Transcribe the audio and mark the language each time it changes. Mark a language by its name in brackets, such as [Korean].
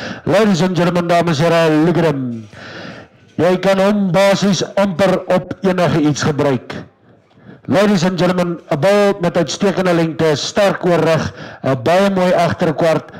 [English] Ladies and gentlemen, [Afrikaans] dames en heren, [English] look at him. [Afrikaans] Jy kan hom basis amper op enige iets gebruik. [English] Ladies and gentlemen, [Afrikaans] 'n bal met uitstekende lengte, sterk oorrig, 'n baie mooi agterkwart.